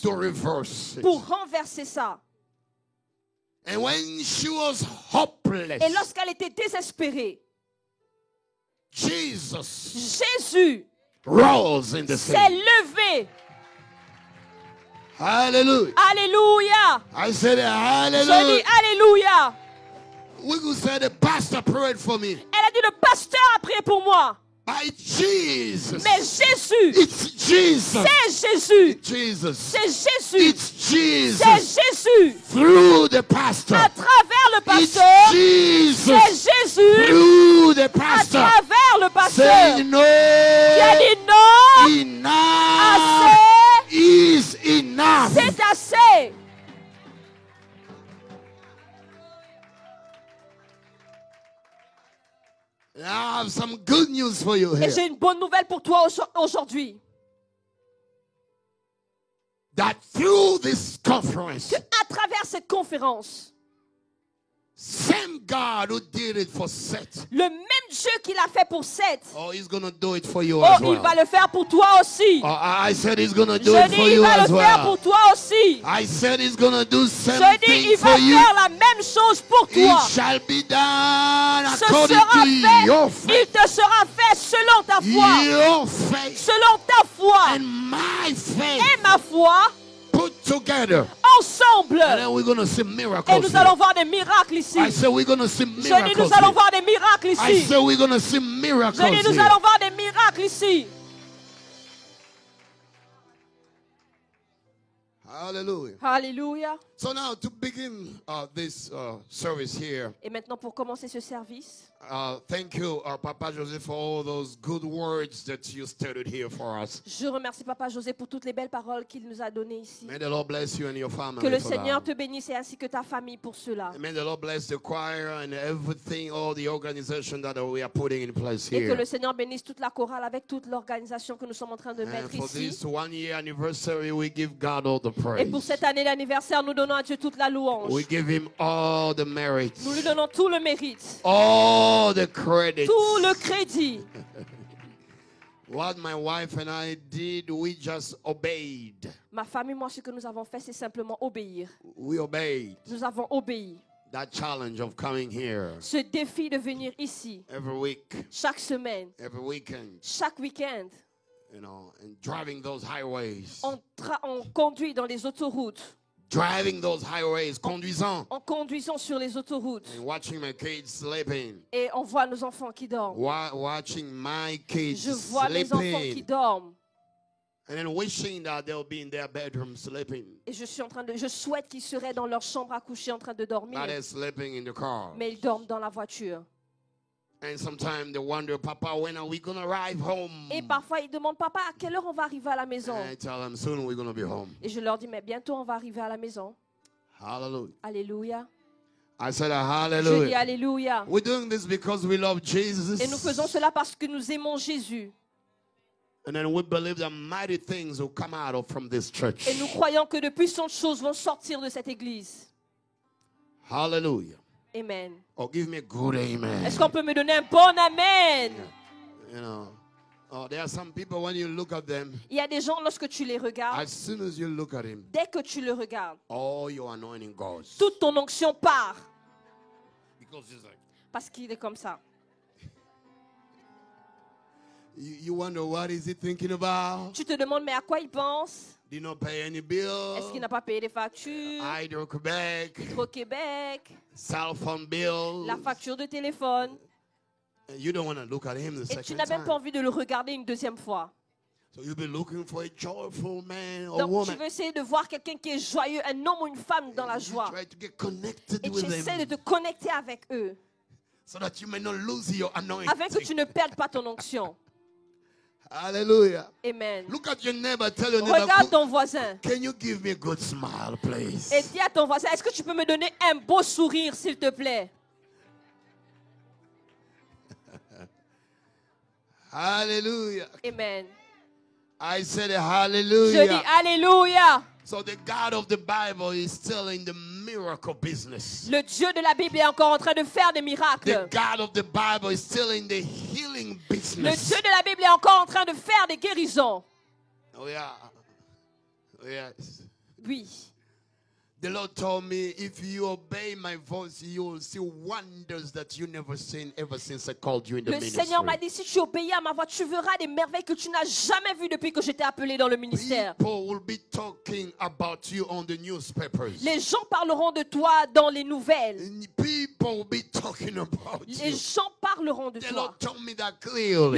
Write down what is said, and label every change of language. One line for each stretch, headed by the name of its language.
English: to reverse pour it.
French: renverser ça.
English: And when she was hopeless,
French: Et lorsqu'elle était désespérée,
English: Jesus
French: Jésus
English: rose in the
French: s'est
English: scene.
French: levé.
English: Hallelujah.
French: Alléluia.
English: I said
French: Je dis
English: hallelujah.
French: Alléluia.
English: We could say the pastor prayed for me.
French: Elle a dit, le pasteur a prié pour moi.
English: By Jesus.
French: Mais Jésus,
English: It's Jesus.
French: c'est Jésus.
English: It's Jesus.
French: C'est Jésus.
English: It's Jesus.
French: C'est Jésus.
English: Through the pastor.
French: À travers le
English: It's
French: pasteur,
English: Jesus.
French: c'est Jésus.
English: Through the
French: À
English: pastor.
French: travers le pasteur,
English: Say no.
French: qui a dit non,
English: Enough
French: assez,
English: is enough.
French: c'est assez.
English: I have some good news for you
French: Et
English: here.
French: j'ai une bonne nouvelle pour toi aujourd'hui.
English: That through this conference,
French: Que à travers cette conférence,
English: same God who did it for Seth,
French: le même Dieu qui l'a fait pour Seth,
English: oh, he's going to do it for you oh, as
French: il
English: well.
French: va le faire pour toi aussi.
English: Oh, I said he's going to do
French: Je
English: it
French: dis,
English: for
French: il
English: you
French: va
English: as
French: le faire
English: well.
French: pour toi aussi.
English: I said he's going to do same
French: Je dis,
English: thing
French: il
English: for
French: va
English: you.
French: faire la même chose pour
English: It
French: toi.
English: shall be done
French: Ce
English: according
French: sera
English: to your
French: fait, il
English: faith.
French: te sera fait selon ta foi.
English: Your faith
French: Selon ta foi
English: and my faith
French: et ma foi,
English: put together.
French: ensemble.
English: And then we're going to see
French: Et
English: miracles.
French: nous
English: here.
French: allons voir des miracles ici.
English: I said we're going to see
French: Je dis,
English: miracles.
French: nous allons
English: here.
French: voir des miracles
English: I
French: ici.
English: said we're going to see
French: Je
English: miracles.
French: dis, nous
English: here.
French: allons voir des miracles ici.
English: Hallelujah.
French: Alléluia.
English: So now to begin this service here,
French: Et maintenant, pour commencer ce service,
English: thank you, Papa José, for all those good words that you stated here for us.
French: je remercie Papa José pour toutes les belles paroles qu'il nous a données ici.
English: May the Lord bless you and your family.
French: Que le
English: for
French: Seigneur
English: that.
French: te bénisse et ainsi que ta famille pour cela.
English: And may the Lord bless the choir and everything, all the organization that we are putting in place
French: Et que
English: here.
French: le Seigneur bénisse toute la chorale avec toute l'organisation que nous sommes en train de
English: And
French: mettre
English: for
French: ici.
English: this 1 year anniversary, we give God all the praise.
French: Et pour cette année d'anniversaire, nous donnons à Dieu toute la louange.
English: We give him all the merits,
French: Nous lui donnons tout le mérite,
English: all the credit.
French: tout le crédit.
English: What my wife and I did, we just obeyed.
French: Ma famille, moi, ce que nous avons fait, c'est simplement obéir.
English: We obeyed
French: Nous avons obéi.
English: that challenge of coming here
French: Ce défi de venir ici,
English: every week,
French: chaque semaine,
English: every weekend,
French: chaque week-end,
English: you know, and driving those highways.
French: on conduit dans les autoroutes.
English: driving those highways, conduisant,
French: en conduisant sur les autoroutes.
English: and watching my kids sleeping.
French: Et on voit nos enfants qui dorment.
English: Watching my kids
French: Je vois mes enfants qui
English: sleeping.
French: dorment.
English: And then wishing that they'll be in their bedroom sleeping.
French: Et je souhaite qu'ils seraient dans leur chambre à coucher en train de dormir.
English: But they're sleeping in the car.
French: Mais ils dorment dans la voiture.
English: And sometimes they wonder, Papa, when are we going to arrive home?
French: Et parfois, ils demandent, papa, à quelle heure on va arriver à la maison?
English: And I tell them, soon we're going to be home.
French: Et je leur dis, mais bientôt on va arriver à la maison.
English: Hallelujah.
French: Alléluia.
English: I said,
French: Je dis
English: hallelujah.
French: alléluia.
English: We're doing this because we love Jesus.
French: Et nous faisons cela parce que nous aimons Jésus.
English: And then we believe that mighty things will come out from this church.
French: Et nous croyons que de puissantes choses vont sortir de cette église.
English: Hallelujah.
French: Amen.
English: Oh, give me a good amen.
French: Est-ce qu'on peut me donner un bon amen?
English: You know, there are some people when you look at them,
French: Il y a des gens, lorsque tu les regardes,
English: as soon as you look at him,
French: dès que tu le regardes,
English: all your anointing goes.
French: toute ton onction part.
English: Because he's like,
French: Parce qu'il est comme ça.
English: you wonder what is he thinking about?
French: Tu te demandes, mais à quoi il pense?
English: Did not pay any
French: Est-ce
English: bill.
French: qu'il n'a pas payé les factures?
English: Hydro-Quebec,
French: Hydro-Québec,
English: cell phone bill.
French: la facture de téléphone.
English: And you don't want to look at him the
French: Et tu
English: second
French: n'as même pas
English: time.
French: envie de le regarder une deuxième fois.
English: So you'll be looking for a joyful man or
French: Donc tu
English: woman.
French: veux essayer de voir quelqu'un qui est joyeux, un homme ou une femme dans la
English: You
French: joie.
English: try to get connected
French: Et tu
English: with
French: essaies de
English: them
French: te connecter avec eux,
English: so that you may not lose your anointing.
French: afin que tu ne perdes pas ton onction.
English: Hallelujah.
French: Amen.
English: Look at your neighbor. Tell your neighbor,
French: Regarde ton voisin
English: can you give me a good smile, please?
French: et dis à ton voisin, est-ce que tu peux me donner un beau sourire, s'il te plaît?
English: Hallelujah.
French: Amen.
English: I said
French: Je dis
English: hallelujah.
French: alléluia.
English: So the God of the Bible is still in the miracle business.
French: Le Dieu de la Bible est encore en train de faire des
English: The
French: miracles.
English: God of the Bible is still in the healing
French: Le
English: business.
French: Dieu de la Bible est encore en train de faire des guérisons.
English: Oh yeah. Yes.
French: Oui.
English: The Lord told me, if you obey my voice, you will see wonders that you never seen ever since I called you in the
French: Le
English: ministry.
French: Seigneur m'a dit, si tu obéis à ma voix, tu verras des merveilles que tu n'as jamais vues depuis que je t'ai appelé dans le ministère.
English: People will be talking about you on the newspapers.
French: Les gens parleront de toi dans les nouvelles.
English: And people will be talking about
French: Les
English: you.
French: gens parleront de
English: The
French: toi.
English: Lord told me that clearly.